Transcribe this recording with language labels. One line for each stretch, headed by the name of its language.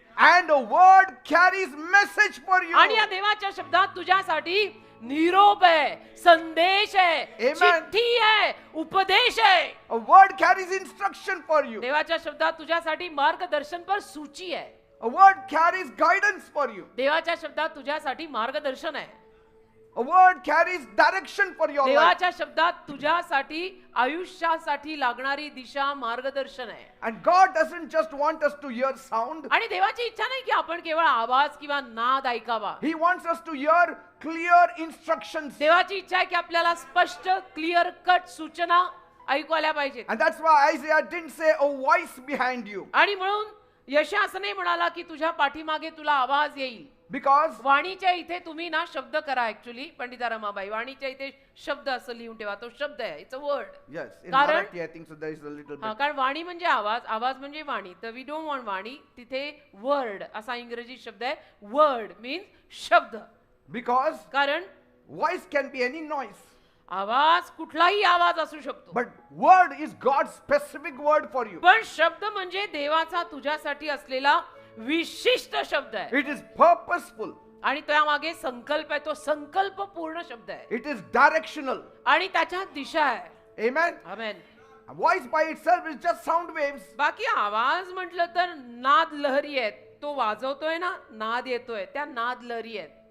English: And a word carries message for you.
Marathi: आणि या देवाच्या शब्दात तुझ्यासाठी निरोप आहे, संदेश आहे,
English: Amen.
Marathi: चिठ्ठी आहे, उपदेश आहे.
English: A word carries instruction for you.
Marathi: देवाच्या शब्दात तुझ्यासाठी मार्गदर्शन पर सूची आहे.
English: A word carries guidance for you.
Marathi: देवाच्या शब्दात तुझ्यासाठी मार्गदर्शन आहे.
English: A word carries direction for your life.
Marathi: देवाच्या शब्दात तुझ्यासाठी आयुष्यासाठी लागणारी दिशा, मार्गदर्शन आहे.
English: And God doesn't just want us to hear sound.
Marathi: आणि देवाची इच्छा नाही की आपण केवळ आवाज किंवा नाद ऐकावा.
English: He wants us to hear clear instructions.
Marathi: देवाची इच्छा आहे की आपल्याला स्पष्ट, क्लिअर कट सूचना ऐकू आल्या पाहिजेत.
English: And that's why Isaiah didn't say a voice behind you.
Marathi: आणि म्हणून यशया असं नाही म्हणाला की तुझ्या पाठीमागे तुला आवाज येईल.
English: Because
Marathi: वाणीच्या इथे तुम्ही ना शब्द करा. ऍक्च्युली पंडिता रमाबाई, वाणीच्या इथे शब्द असं लिहून ठेवा. तो शब्द आहे,
English: It's a word. yes, in
Marathi: कारण
English: Marathi I think so there is a little
Marathi: हा,
English: bit.
Marathi: कारण वाणी म्हणजे आवाज, आवाज म्हणजे वाणी. तर
English: we don't want
Marathi: वाणी. तिथे वर्ड असा इंग्रजी शब्द आहे.
English: Word means शब्द. Because
Marathi: कारण
English: voice can be any noise.
Marathi: आवाज कुठलाही आवाज असू शकतो,
English: But word is God's specific word for you.
Marathi: पण शब्द म्हणजे देवाचा तुझ्यासाठी असलेला विशिष्ट शब्द आहे.
English: It is purposeful.
Marathi: आणि त्यामागे संकल्प आहे, तो संकल्प पूर्ण शब्द आहे
English: It is directional.
Marathi: आणि त्याच्यात दिशा आहे.
English: Amen.
Marathi: Amen.
English: A voice by itself is just sound waves.
Marathi: बाकी आवाज म्हटलं तर नाद लहरी आहेत. तो वाजवतोय ना, नाद येतोय, त्या नाद लहरी आहेत.